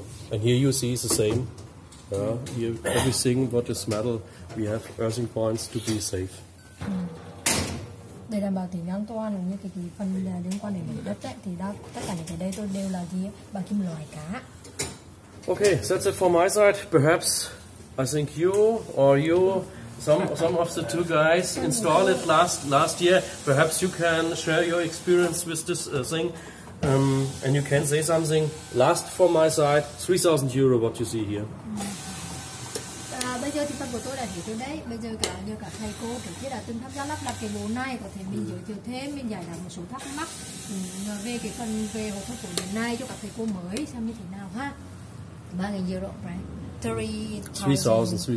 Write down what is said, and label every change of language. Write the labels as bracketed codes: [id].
[en] And here you see it's the same. Here, everything what is metal, we have earthing points to be safe. [vi] Để đảm bảo tính an toàn cũng như cái phần liên quan đến đất ấy, thì tất cả những cái đây tôi đều là gì bằng kim loại cả. [en] Okay, that's it for my side. Perhaps I think you or some of the 2 guys installed it last year. Perhaps you can share your experience with this thing, and you can say something. Last for my side, 3,000 euro. What you see here. [vi] Bây giờ thì phần của tôi đã hiểu tới đấy. Bây giờ cả thầy cô kiểu kia đã từng tham gia lắp đặt cái bộ này, có thể mình giới thiệu thêm, mình giải đáp một số thắc mắc về cái phần về hộp thuốc phổ điện này cho các thầy cô mới xem như thế nào ha. [en] 3,000 euro, right? 3,000.